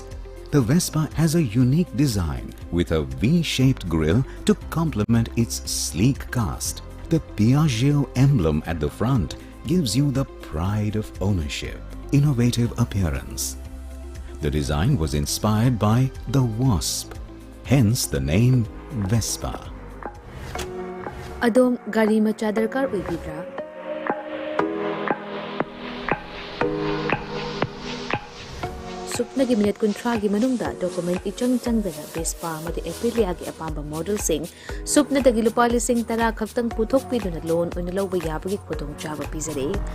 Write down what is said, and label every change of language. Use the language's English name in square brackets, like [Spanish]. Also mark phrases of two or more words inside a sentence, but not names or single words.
[English] The Vespa has a unique design with a V-shaped grille to complement its sleek cast. The Piaggio emblem at the front gives you the pride of ownership. Innovative appearance. The design was inspired by the wasp, hence the name Vespa. [Manipuri] Adom gari macha darkar oibibra? Supnagi minute kuntragi manungda document ichang changdana Vespa mati Aprilia gi apamba model sing supna dagi lupa lising tara khaktang puthok piduna loan unalaw bayabagi khudong chaba pizare.